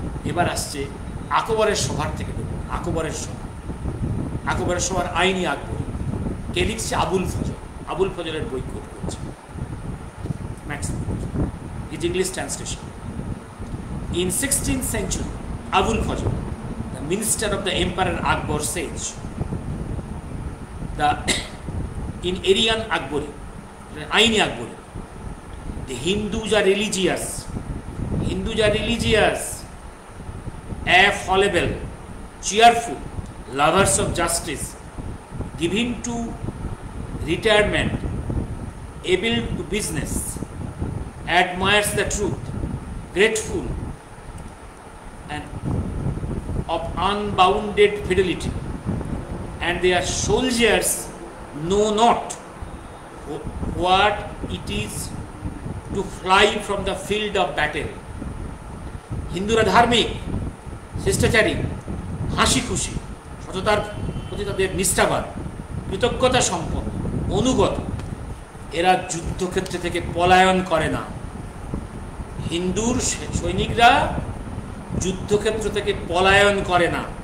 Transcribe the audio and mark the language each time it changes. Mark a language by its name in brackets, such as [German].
[Bangla] এবার আসছে আকবরের সভার থেকে দেবো। আকবরের সভার আইনি আকবর। কে লিখছে? আবুল ফজল। আবুল ফজলের বই কোট করছে, [English] Maximum is English translation. In 16th century, Abul Fazl, the minister of the Emperor Akbar, says in Aryan Akbari, Aini Akbari, the Hindus are religious. Hindus are religious, affable, cheerful, lovers of justice, given to retirement, able to business, admires the truth, grateful, and of unbounded fidelity, and their soldiers know not what it is to fly from the field of battle. [Bangla] হিন্দুরা ধার্মিক, শিষ্টাচারী, হাসি খুশি, সততার প্রতি তাদের নিষ্ঠাবান, কৃতজ্ঞতা সম্পন্ন, অনুগত। এরা যুদ্ধক্ষেত্র থেকে পলায়ন করে না। হিন্দুর সৈনিকরা যুদ্ধক্ষেত্র থেকে পলায়ন করে না।